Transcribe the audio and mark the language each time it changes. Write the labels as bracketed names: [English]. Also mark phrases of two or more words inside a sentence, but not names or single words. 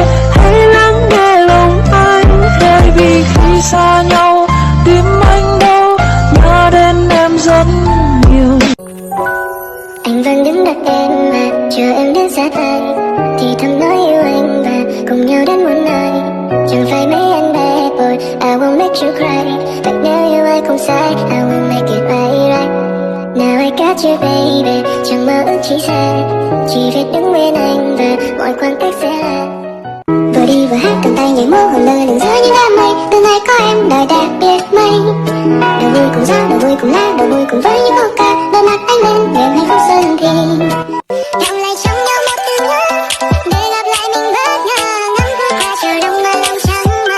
[Vietnamese] Hãy lắng nghe lòng anh, bởi vì khi xa nhau tim anh đâu nhớ đến em rất nhiều. Anh vẫn đứng đợi em mà chờ em đến xa tay, thì thầm nói yêu anh và cùng nhau đến muôn nơi. Chẳng phải mấy anh [English] bad boy, I won't make you cry, but [Vietnamese] nếu yêu ai không sai, [English] I will make it right. Now I got you baby, [Vietnamese] chẳng mơ ước chỉ xa, chỉ biết đứng bên anh và mọi khoảng cách sẽ là. Vừa đi vừa hát cầm tay nhảy múa hồn lơ lửng giữa những đám mây, từ nay có em đời đẹp biết mấy. Đầu vui cùng gió, đầu vui cùng lá, đầu vui cùng với những câu ca, đôi mắt ánh lên niềm hạnh phúc xuân thì đọng lại trong nhau một từ ngữ để lặp lại mình bất ngờ, ngắm khúc hoa chờ đông mà lòng chẳng mơ.